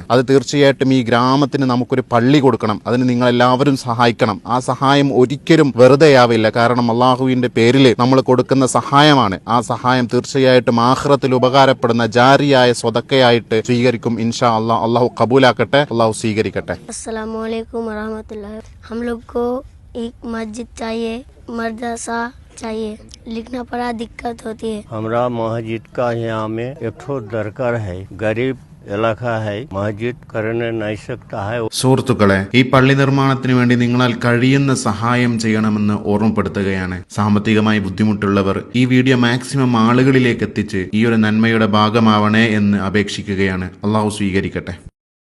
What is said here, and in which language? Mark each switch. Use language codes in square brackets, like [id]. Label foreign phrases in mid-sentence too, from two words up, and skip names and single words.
[ml] അത് തീർച്ചയായിട്ടും ഈ ഗ്രാമത്തിന് നമുക്കൊരു പള്ളി കൊടുക്കണം. അതിന് നിങ്ങൾ എല്ലാവരും സഹായിക്കണം. ആ സഹായം ഒരിക്കലും വെറുതെയാവില്ല. കാരണം അള്ളാഹുവിന്റെ പേരിൽ നമ്മൾ കൊടുക്കുന്ന സഹായമാണ്. ആ സഹായം തീർച്ചയായിട്ടും ആഖിറത്തിൽ ഉപകാരപ്പെടുന്ന ജാരിയായ സ്വതക്കയായിട്ട് സ്വീകരിക്കും. [ar] إن شاء الله. [ml] അള്ളാഹു കബൂലാക്കട്ടെ, അള്ളാഹു സ്വീകരിക്കട്ടെ. [ar] السلام عليكم ورحمة الله. [hi] हम लोग को एक मस्जिद चाहिए, मदरसा चाहिए, लिखना पढ़ा दिक्कत होती है। हमरा मस्जिद का यहाँ में एक ठो दरकार है, गरीब इलाका है, मस्जिद करने नहीं सकता है। [ml] സുഹൃത്തുക്കളെ, ഈ പള്ളി നിർമ്മാണത്തിന് വേണ്ടി നിങ്ങളാൽ കഴിയുന്ന സഹായം ചെയ്യണമെന്ന് ഓർമ്മപ്പെടുത്തുകയാണ്. സാമ്പത്തികമായി ബുദ്ധിമുട്ടുള്ളവർ ഈ വീഡിയോ മാക്സിമം ആളുകളിലേക്ക് എത്തിച്ച് ഈ ഒരു നന്മയുടെ ഭാഗമാവണേ എന്ന് അപേക്ഷിക്കുകയാണ്. അള്ളാഹു സ്വീകരിക്കട്ടെ.